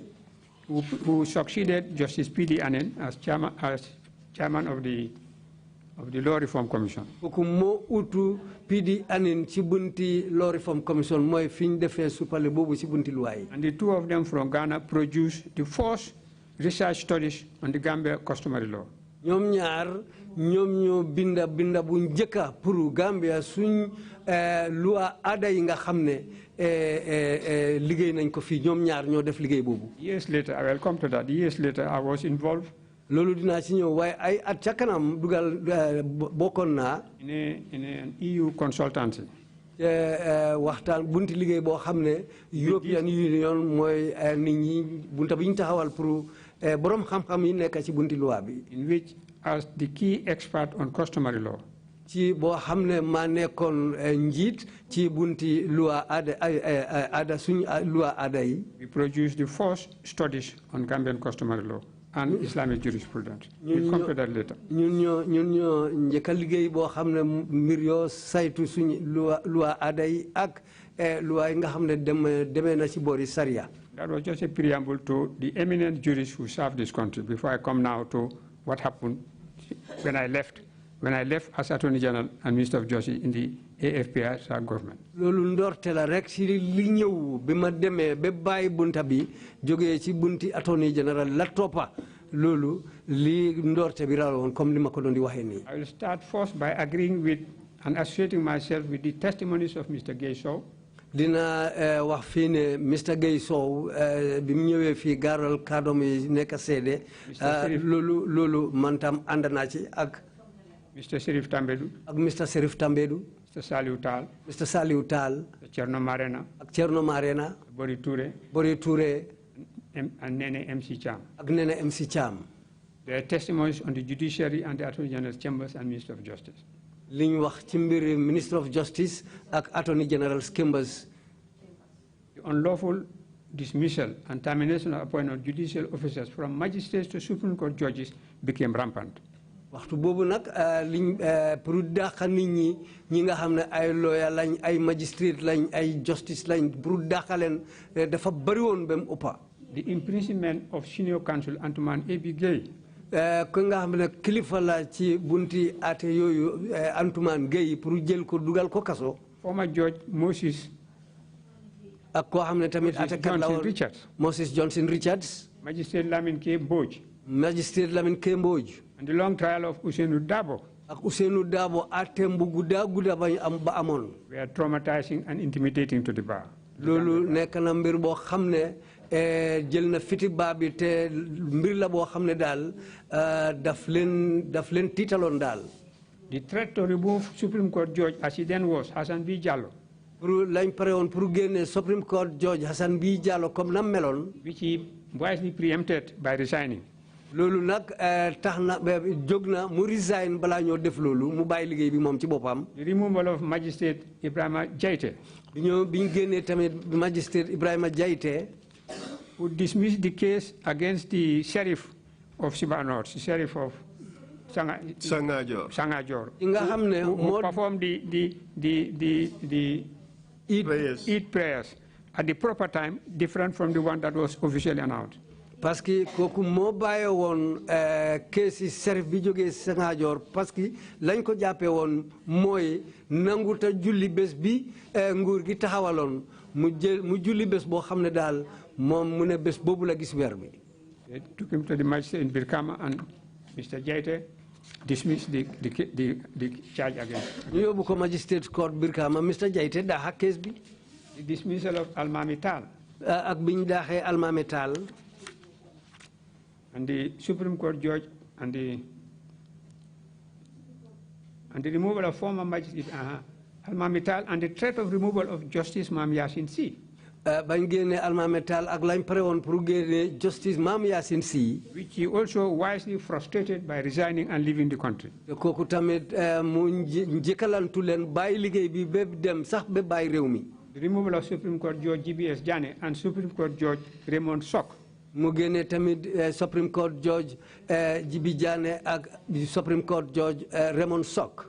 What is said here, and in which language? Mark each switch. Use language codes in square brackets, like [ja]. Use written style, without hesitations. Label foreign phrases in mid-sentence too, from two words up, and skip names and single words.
[en] Who succeeded Justice P.D. Anen as chairman of the Law Reform Commission. [wo] kooku moo utu P.D. Anen ci bunti [en] Law Reform Commission [wo] mooy fi ñu defee suppale boobu ci bunti luwaay. [en] And the two of them from Ghana produced the first research studies on the Gambia customary law. [wo] ñoom ñaar ñoom ñoo binda bu njëkka pour Gambia suñ loi aada yi nga xam ne liggéey nañ ko fii ñoom ñaar ñoo def liggéey boobu. [en] Years later, I will come to that. Years later, I was involved. [wo] loolu dinaa ci ñëw waaye ay at ca kanam dugal bokkoon naa. [en] in an EU consultancy. [wo] waxtaan bunti liggéey boo xam ne [en] European Union [wo] mooy nit ñi bunta bi ñu taxawal pour borom xam-xam yi nekk ci bunti loi bi. [en] in which as the key expert on customary law. [wo] ci boo xam ne maa nekkoon njiit ci bunti loi aada suñu loi aada yi. [en] we produced the first studies on Gambian customary law and Islamic jurisprudence. We'll come to that later. [wo] ñun ñoo njëkk a liggéey boo xam ne mbir yoo saytu suñu loi aada yi ak loi yi nga xam ne demee na ci boori Sharia. [en] That was just a preamble to the eminent jurists who served this country before I come now to what happened when I left as Attorney General and Minister of Justice in the AFPI government. [wo] loolu ndorte la rek ci li ñëw bi ma demee ba bàyyi bunta bi jógee ci bunti [en] Attorney General [wo] la toppa loolu li ndorte bi raw woon comme li ma ko doon di waxee nii. [en] I will start first by agreeing with and associating myself with the testimonies of Mr. Gay Sow. [wo] dina wax fii ne Mr. Gay Sow bi mu ñëwee fii gaaral kàddoom yi nekk seede loolu man tam ànd naa ci ak. [en] Mr. Serif Tambedou. [wo] ak Mr. Serif Tambedou. [en] Mr. Saliou Tal. [wo] Mr. Saliou Tal. [en] Thierno Marena. [wo] ak Thierno Marena. [en] Bori Touré. [wo] Bori Touré. [en] And Nene MC Cham. [wo] ak Nene MC Cham. [en] Their testimonies on the judiciary and the Attorney General's chambers and Minister of Justice. [wo] li ñu wax ci mbiri [en] Minister of Justice [wo] ak [en] Attorney General's chambers. The unlawful dismissal and termination of appointment of judicial officers from magistrates to Supreme Court judges became rampant. [wo] waxtu boobu nag liñ pour dàq nit ñi nga xam ne ay lawyer lañ ay magistrate lañ ay justice lañ pour dàq leen dafa bëri woon ba mu ëppa. [en] The imprisonment of senior counsel Antoine A.B. Gueye. [wo] ku nga xam ne kilifa la ci bunti ate yooyu Antoine Gueye pour jël ko dugal ko kaso. [en] Former Judge Moses. [wo] ak koo xam ne tamit atekat la woon Moses Johnson Richards. [en] Magistrate Lamine K. Mbodj. [wo] Magistrate Lamine K. Mbodj. [en] And the long trial of Ousseynou Dabo. [wo] ak Ousseynou Dabo atem bu gudda bañ am ba amoon. [en] We are traumatizing and intimidating to the bar. [wo] loolu nekk na mbir boo xam ne jël na fiti baa bi te mbir la boo xam ne daal daf leen tiitaloon daal. [en] The threat to remove Supreme Court Judge as he then was Hassan B. Jallow. [wo] pour lañ pare woon pour génne [en] Supreme Court Judge [wo] Hassan B. Jallow comme nam meloon. [en] which he wisely preempted by resigning. [wo] loolu nag tax na jóg na mu resign balaa ñoo def loolu mu bàyyi liggéey bi moom ci boppam. [en] The removal of Magistrate Ibrahima Jaite. [wo] bi ñu génnee tamit Magistrate Ibrahima Jaite. [en] who dismissed the case against the Sheriff of Siba North, the Sheriff of Sangajor. [wo] nga xam ne [en] who performed the Eid prayers at the proper time, different from the one that was officially announced. [wo] parce que kooku moo bàyyi woon keesi Sheriff bi jógee Sangajor parce que lañ ko jàppee woon mooy nanguta julli bés bi nguur gi taxawaloon mu julli bés boo xam ne daal moom mu ne bés boobu la gis weer bi. [en] They took him to the magistrate in Birkama and Mr. Jaite dismissed the charge against. [wo] ñu yóbbu ko [en] magistrate court [wo] Birkama Mr. Jaite daaxa kees bi. [en] The dismissal of Almami Tal. [wo] ak biñ daaxee Almami Tal. [en] And the Supreme Court judge and the removal of former magistrate Almami Tal and the threat of removal of Justice Mam Yasin Si. [wo] bañ génne Almami Tal ak lañ pare woon pour génne Justice Mam Yasin Si. [en] which he also wisely frustrated by resigning and leaving the country. [wo] kooku tamit mu njëkkalantu leen bàyyi liggéey bi ba dem sax ba bàyyi réew mi. [en] The removal of Supreme Court Judge GBS Jane and Supreme Court Judge Raymond Sok. [wo] mu génne tamit [en] Supreme Court Judge [wo] Jibi Jane ak [en] Supreme Court Judge [wo] Raymond Sok.